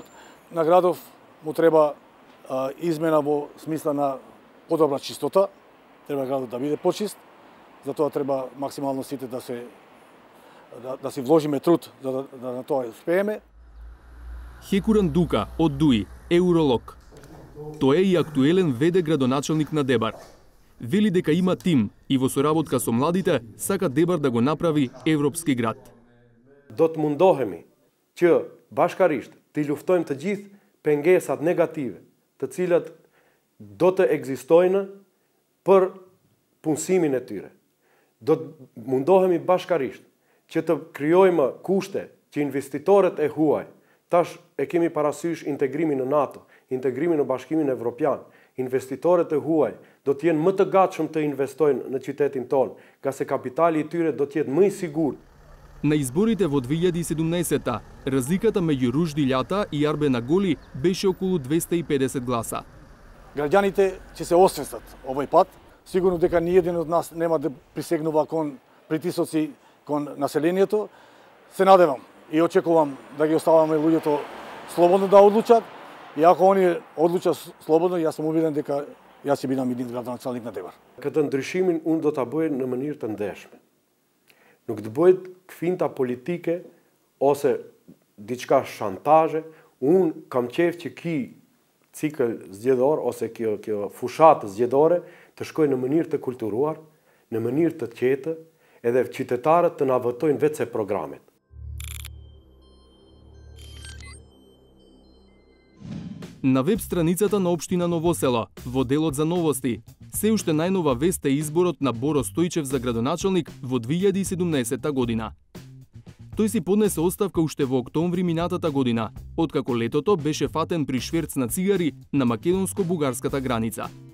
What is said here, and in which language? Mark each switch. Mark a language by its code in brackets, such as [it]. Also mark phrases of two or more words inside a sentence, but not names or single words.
[mk] На градов му треба измена во смисла на подобра чистота, треба градот да биде почист, затоа треба максимално сите да си вложиме труд за да на тоа успееме. Хекуран Дука од ДУИ е уролог. Тој е и актуелен ВД градоначалник на Дебар. Вели дека има тим и во соработка со младите сака Дебар да го направи европски град. [sq] Do të mundohemi që bashkarisht të luftojmë të gjithë pengesat negative, të cilat do të ekzistojnë për punësimin e tyre. Do të mundohemi bashkarisht që të krijojmë kushte që investitorët e huaj, tash e kemi parasysh integrimin në NATO, integrimin në Bashkimin Evropian, investitorët e huaj do të jenë më të gatshëm të investojnë në qytetin tonë, ka se kapitali i tyre do të jetë më i sigurt. [mk] На изборите во 2017-та, разликата меѓу Ружди Љата и Арбен Аголи беше околу 250 гласа. Граѓаните ќе се освестат овој пат. Сигурно дека ниеден од нас нема да присегнува кон притисоци кон населението. Се надевам и очекувам да ги оставаме луѓето слободно да одлучат. И ако они одлучат слободно, јас сум убеден дека јас ќе бидам един градоначалник на Дебар. [sq] Këtë ndryshimin unë do ta bëj në mënyrë të ndeshme. Nuk të bëhet kfinta politike ose diçka shantazhe. Unë kam qejf që ky cikël zgjedhor ose kjo fushatë zgjedhore të shkojë në mënyrë të kulturuar, në mënyrë të qetë, edhe qytetarët të na votojnë vetë se programet. [mk] На веб страницата на општина Ново село, во делот за новости, се уште најнова вест е изборот на Боро Стојчев за градоначалник во 2017 година. Тој си поднесе оставка уште во октомври минатата година, откако летото беше фатен при шверц на цигари на македонско-бугарската граница.